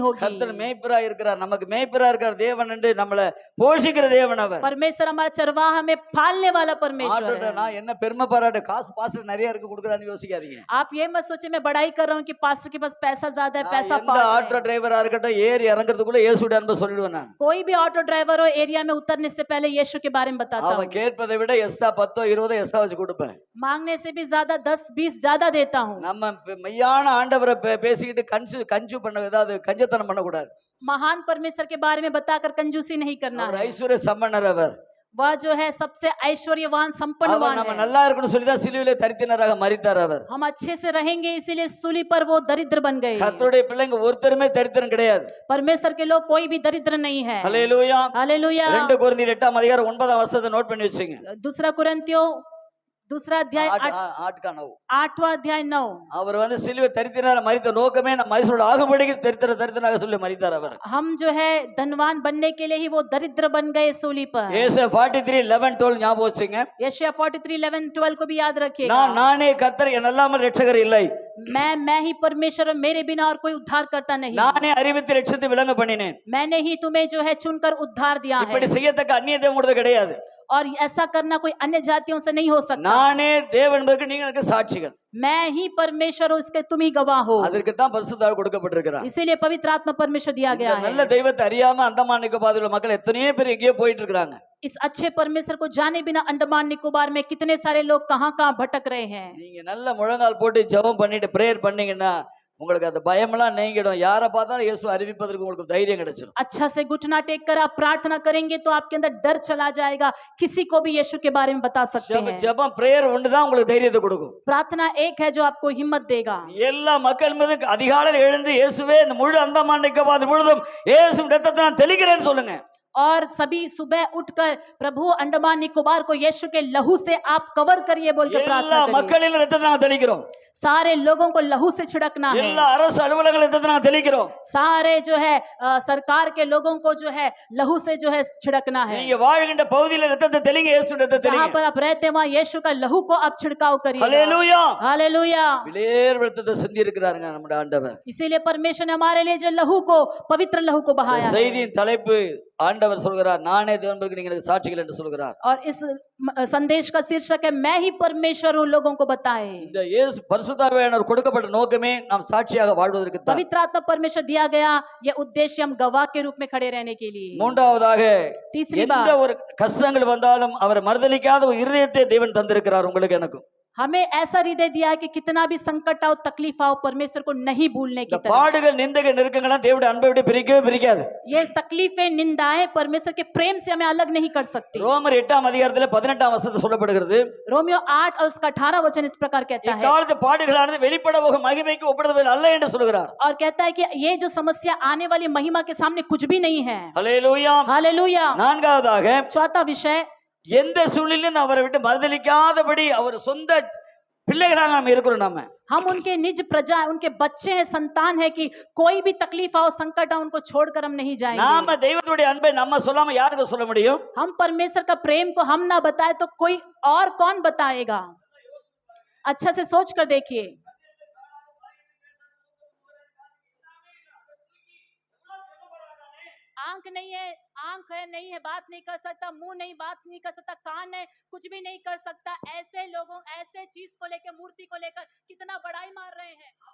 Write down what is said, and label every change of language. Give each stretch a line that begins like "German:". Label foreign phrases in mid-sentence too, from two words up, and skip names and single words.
Tamil: கர்த்தர்
Hindi: होगी।
Tamil: மேய்ப்பரா இருக்கிறார், நமக்கு மேய்ப்பரா இருக்கிற தேவன் என்று நம்மள போஷிக்கிற தேவன் அவர்.
Hindi: परमेश्वर हमारा चरवाहा, हमें पालने वाला परमेश्वर
Tamil: ஆட்டோட
Hindi: है।
Tamil: நான் என்ன பெருமை பாராட்ட, காசு பாஸ்டர் நிறைய இருக்கு கொடுக்குறான்னு யோசிக்காதீங்க.
Hindi: आप ये मत सोचे मैं बड़ाई कर रहा हूँ कि पास्टर के पास पैसा ज्यादा है, पैसा
Tamil: எந்த
Hindi: पास
Tamil: ஆட்டோ
Hindi: है।
Tamil: டிரைவரா இருக்கட்டும் ஏறி இறங்குறதுக்குள்ள இயேசுடைய அன்பை சொல்லிடுவேன் நான்.
Hindi: कोई भी
English: auto driver
Hindi: हो, एरिया में उतरने से पहले यीशु के बारे में बताता
Tamil: அவன்
Hindi: हूँ।
Tamil: கேட்பதை விட எக்ஸ்ட்ரா 10 20 எக்ஸ்ட்ரா வச்சு கொடுப்பேன்.
Hindi: मांगने से भी ज्यादा 10 20 ज्यादा देता हूँ।
Tamil: நம்ம மெய்யான ஆண்டவரை பேசிக்கிட்டு கஞ்சு பண்ண, ஏதாவது கஞ்சத்தனம் பண்ணக்கூடாது.
Hindi: महान परमेश्वर के बारे में बताकर कंजूसी नहीं करना
Tamil: அவர்
Hindi: है।
Tamil: ஐஸ்வர்ய சம்பன்னர் அவர்.
Hindi: वह जो है सबसे ऐश्वर्यवान
Tamil: அவர்
Hindi: संपन्नवान
Tamil: நம்ம
Hindi: है।
Tamil: நல்லா இருக்கணும் சொல்லிதான் சிலுவையிலே தரித்தினராக மரித்தார் அவர்.
Hindi: हम अच्छे से रहेंगे इसीलिए सूली पर वो दरिद्र बन गए।
Tamil: கர்த்தருடைய பிள்ளைங்க ஒருத்தருமே தரித்திரம் கிடையாது.
Hindi: परमेश्वर के लोग कोई भी दरिद्र नहीं है।
Tamil: ஹல்லேலூயா.
Hindi: हालेलुया।
Tamil: 2 கொரிந்தியர் 8 அதிகாரம் 9 வசனத்தை நோட் பண்ணி வச்சுங்க.
Hindi: दूसरा कुरिन्थियों दूसरा अध्याय ஆட்கானவு 8वां अध्याय 9।
Tamil: அவர் வந்து சிலுவை தரித்தினார் மரித்த நோக்கமே நம்ம மனுஷனோட ஆகும்படிக்கு தரித்திரனாக சொல்லி மரித்தார் அவர்.
Hindi: हम जो है धनवान बनने के लिए ही वो दरिद्र बन गए सूली पर।
Tamil: ஏசாயா 43:11-12 ஞாபகம் வச்சுங்க.
Hindi: यशायाह 43:11-12 को भी याद रखिएगा।
Tamil: நானே கர்த்தர், என் அல்லாமல் இரட்சகர் இல்லை.
Hindi: मैं ही परमेश्वर, मेरे बिना और कोई उद्धार करता नहीं।
Tamil: நானே அறிவித்து இரட்சித்து விளங்க பண்ணினேன்.
Hindi: मैंने ही तुम्हें जो है चुनकर उद्धार दिया है,
Tamil: இப்படி செய்யத்தக்க அந்நிய தேவன் கூட கிடையாது.
Hindi: और ऐसा करना कोई अन्य जातियों से नहीं हो सकता।
Tamil: நானே தேவன் என்பதற்கு நீங்கள் எனக்கு சாட்சிகள்.
Hindi: मैं ही परमेश्वर हूँ, इसके तुम ही गवाह हो।
Tamil: அதற்கு தான் பரிசுத்த ஆவி கொடுக்கப்பட்டிருக்கிறார்.
Hindi: इसीलिए पवित्र आत्मा परमेश्वर दिया गया
Tamil: இந்த
Hindi: है।
Tamil: நல்ல தெய்வத்தை அறியாம அந்தமான் நிக்கோபார் உள்ள மக்கள் எத்தனையோ பேர் எங்கேயோ போயிட்டு இருக்காங்க.
Hindi: इस अच्छे परमेश्वर को जाने बिना अंडमान निकोबार में कितने सारे लोग कहां कहां भटक रहे हैं।
Tamil: நீங்க நல்ல முழங்கால் போட்டு ஜெபம் பண்ணிட்டு பிரேயர் பண்ணீங்கன்னா உங்களுக்கு அந்த பயமெல்லாம் நீங்கிடும். யாரை பார்த்தாலும் இயேசு அறிவிப்பதற்கு உங்களுக்கு தைரியம் கிடைச்சிடும்.
Hindi: अच्छा से घुटना टेक कर आप प्रार्थना करेंगे तो आपके अंदर डर चला जाएगा, किसी को भी यीशु के बारे में बता सकते हैं।
Tamil: ஜெபம் பிரேயர் ஒன்று தான் உங்களுக்கு தைரியத்தை கொடுக்கும்.
Hindi: प्रार्थना एक है जो आपको हिम्मत देगा।
Tamil: எல்லா மக்கள் மீது அதிகாலையில் எழுந்து இயேசுவே இந்த முழு அந்தமான் நிக்கோபார் முழுதும் இயேசு ரத்தத்தை நான் தெளிக்கிறேன்னு சொல்லுங்க.
Hindi: और सभी सुबह उठकर प्रभु अंडमान निकोबार को यीशु के लहू से आप कवर करिए बोल के
Tamil: எல்லா
Hindi: प्रार्थना करिए।
Tamil: மக்களின் ரத்தத்தை நாங்க தெளிக்கிறோம்.
Hindi: सारे लोगों को लहू से छिड़कना है।
Tamil: எல்லா அரசு அலுவலர்கள் ரத்தத்தை நாங்க தெளிக்கிறோம்.
Hindi: सारे जो है सरकार के लोगों को जो है लहू से जो है छिड़कना है।
Tamil: நீங்க வாழ்கின்ற பகுதியில ரத்தத்தை தெளிங்க, இயேசு ரத்தத்தை
Hindi: जहाँ
Tamil: தெளிங்க.
Hindi: पर आप रहते हैं वहाँ यीशु का लहू को आप छिड़काव करिए।
Tamil: ஹல்லேலூயா.
Hindi: हालेलुया।
Tamil: விலையேற ரத்தத்தை சிந்தி இருக்கிறாருங்க நம்முடைய ஆண்டவர்.
Hindi: इसीलिए परमेश्वर ने हमारे लिए जो लहू को, पवित्र लहू को बहाया है।
Tamil: செய்தியின் தலைப்பு ஆண்டவர் சொல்கிறார், நானே தேவன் என்பதற்கு நீங்கள் எனக்கு சாட்சிகள் என்று சொல்கிறார்.
Hindi: और इस संदेश का शीर्षक है मैं ही परमेश्वर हूँ लोगों को बताए।
Tamil: இந்த இயேசு பரிசுத்தாவியானவர் கொடுக்கப்பட்ட நோக்கமே நாம் சாட்சியாக வாழ்வதற்கு தான்.
Hindi: पवित्र आत्मा परमेश्वर दिया गया ये उद्देश्य हम गवाह के रूप में खड़े रहने के लिए।
Tamil: மூன்றாவதாக
Hindi: तीसरी
Tamil: எந்த
Hindi: बात,
Tamil: ஒரு கஷ்டங்கள் வந்தாலும் அவர் மறுதலிக்காத ஒரு இருதயத்தை தேவன் தந்திருக்கிறார் உங்களுக்கு எனக்கும்.
Hindi: हमें ऐसा हृदय दिया है कि कितना भी संकट आओ तकलीफ आओ परमेश्वर को नहीं भूलने की
Tamil: இந்த
Hindi: तरह।
Tamil: பாடுகள் நிந்தைகள் நெருக்கங்கள்லாம் தேவனுடைய அன்பை விட்டு பிரிக்கவே பிரிக்காது.
Hindi: ये तकलीफें निंदाएं परमेश्वर के प्रेम से हमें अलग नहीं कर सकती।
Tamil: ரோமர் 8ஆம் அதிகாரத்துல 18ஆம் வசனத்துல சொல்லப்படுகிறது,
Hindi: रोमियो 8 और उसका 18 वचन इस प्रकार कहता है
Tamil: இக்காலத்து பாடுகளானது வெளிப்பட போகும் மகிமைக்கு ஒப்பிடுதல் அல்ல என்று சொல்கிறார்.
Hindi: और कहता है कि ये जो समस्या आने वाली महिमा के सामने कुछ भी नहीं है।
Tamil: ஹல்லேலூயா.
Hindi: हालेलुया।
Tamil: நான்காவதாக
Hindi: चौथा विषय,
Tamil: எந்த சூழ்நிலையிலும் அவரை விட்டு மறுதலிக்காதபடி அவர் சொந்த பிள்ளைகளாக நாம் இருக்கிறோம். நாம
Hindi: हम उनके निज प्रजा उनके बच्चे हैं, संतान है कि कोई भी तकलीफ आओ संकट आओ उनको छोड़कर हम नहीं जाएंगे।
Tamil: நாம தெய்வத்துடைய அன்பை நம்ம சொல்லாம யாருக்கு சொல்ல முடியும்?
Hindi: हम परमेश्वर का प्रेम को हम ना बताए तो कोई और कौन बताएगा? अच्छा से सोच कर देखिए। आंख नहीं है, आंख है नहीं है, बात नहीं कर सकता, मुंह नहीं, बात नहीं कर सकता, कान है, कुछ भी नहीं कर सकता, ऐसे लोगों ऐसे चीज को लेकर मूर्ति को लेकर कितना बड़ाई मार रहे हैं।